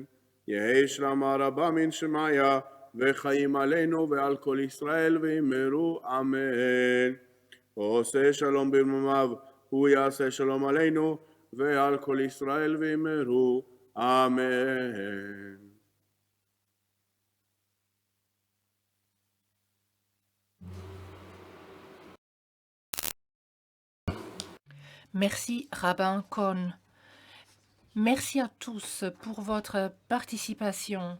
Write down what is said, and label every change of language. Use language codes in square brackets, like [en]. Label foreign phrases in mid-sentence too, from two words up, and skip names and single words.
[arc] יהי שלמה רבה מן שמיה, וחיים עלינו ועל כל ישראל, ואמרו אמן. [he] עושה שלום במרומיו, הוא יעשה שלום עלינו, ועל כל ישראל, ואמרו אמן. [fr] Merci, rabbin Cohn. Merci à tous pour votre participation.